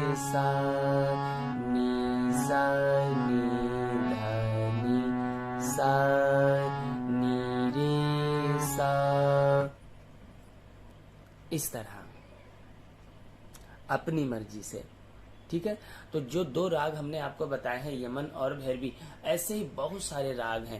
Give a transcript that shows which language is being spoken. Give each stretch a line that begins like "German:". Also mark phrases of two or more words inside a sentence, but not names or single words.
Hindi: सा नी सा नी धा नी सा नी रे सा। इस तरह अपनी मर्जी से, ठीक है। तो जो दो राग हमने आपको बताए हैं, यमन और भैरवी, ऐसे ही बहुत सारे राग हैं।